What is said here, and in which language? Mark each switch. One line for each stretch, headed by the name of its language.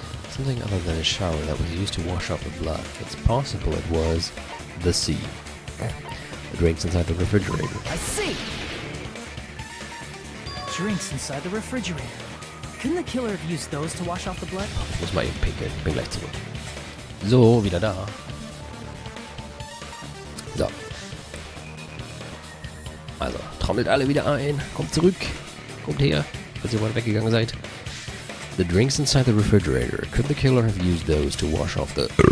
English: Something other than a shower that was used to wash off the blood. It's possible it was the sea. The drinks inside the refrigerator. I see! Drinks inside the refrigerator. Couldn't the killer have used those to wash off the blood?
German: Ich muss mal eben pinkeln. Bin gleich zurück. So, wieder da. So. Also, trommelt alle wieder ein. Kommt zurück. Kommt her, falls ihr mal weggegangen seid.
English: The drinks inside the refrigerator. Could the killer have used those to wash off the...